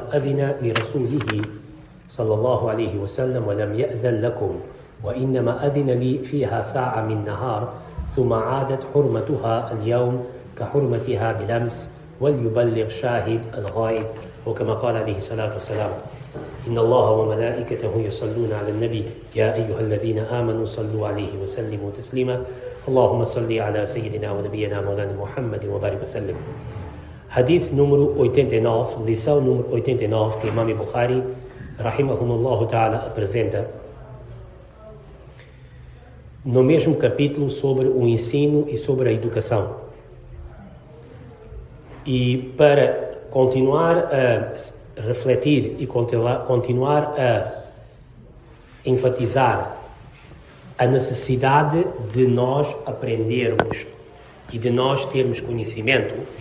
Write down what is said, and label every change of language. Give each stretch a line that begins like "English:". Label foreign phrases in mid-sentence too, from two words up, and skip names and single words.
Arabic: أذن لرسوله صلى الله عليه وسلم ولم يأذن لكم وإنما أذن لي فيها ساعة من نهار ثم عادت حرمتها اليوم كحرمتها بالأمس وليبلغ شاهد الغائب وكما قال عليه الصلاة والسلام إن الله وملائكته يصلون على النبي يا أيها الذين آمنوا صلوا عليه وسلموا تسليما اللهم صل على سيدنا ونبينا مولانا محمد وبارك وسلم.
Portuguese: Hadith número 89, lição número 89 que Imam Bukhari
Arabic: رحمهم الله تعالى
Portuguese: apresenta no mesmo capítulo sobre o ensino e sobre a educação. E para continuar a refletir e continuar a enfatizar a necessidade de nós aprendermos e de nós termos conhecimento,